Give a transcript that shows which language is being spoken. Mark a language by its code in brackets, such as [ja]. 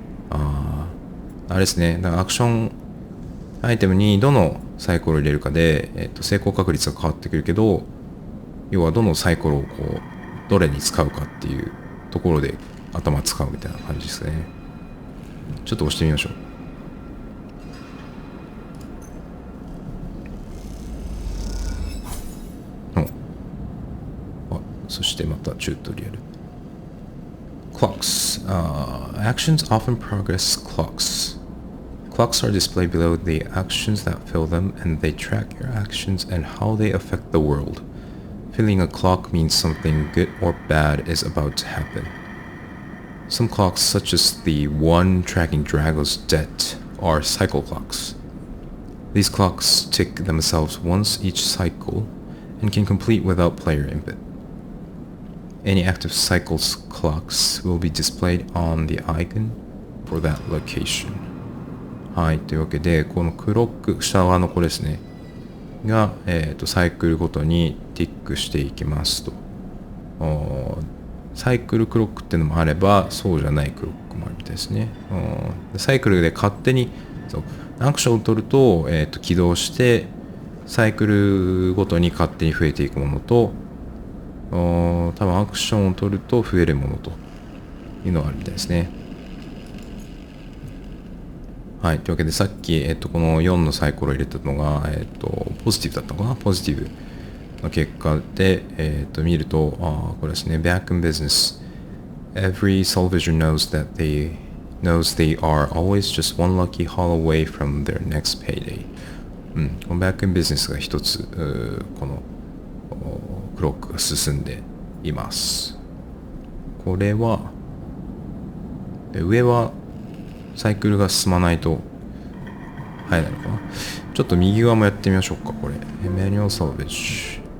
[ja] あれですね。だからアクションアイテムにどのサイコロを入れるかで、成功確率が変わってくるけど、要はどのサイコロをどれに使うかっていうところで頭使うみたいな感じですね。ちょっと押してみましょう。そしてまたチュートリアル。 [en] Clocks. Actions often progress clocks. Clocks are displayed below the actions that fill them, and they track your actions and how they affect the world. Filling a clock means something good or bad is about to happen. Some clocks, such as the one tracking Drago's debt, are cycle clocks. These clocks tick themselves once each cycle and can complete without player input. Any active cycles clocks will be displayed on the icon for that location. [ja] はい、というわけで、このクロック、下側のこれですね。が、サイクルごとにティックしていきますと。サイクルクロックっていうのもあれば、そうじゃないクロックもあるみたいですね。サイクルで勝手に、アクションを取ると、起動して、サイクルごとに勝手に増えていくものと、多分アクションを取ると増えるものというのがあるみたいですね。はい。というわけで、さっき、この4のサイコロを入れたのが、ポジティブだったのかな？ポジティブの結果で、見ると、これですね。 [en] Back in business. Every salvager knows they are always just one lucky haul away from their next payday. [ja] この Back in business が一つ、このクロックが進んでいます。これは、上はサイクルが進まないと入らないのかな。ちょっと右側もやってみましょうか、これ。マニュアルサルベージ。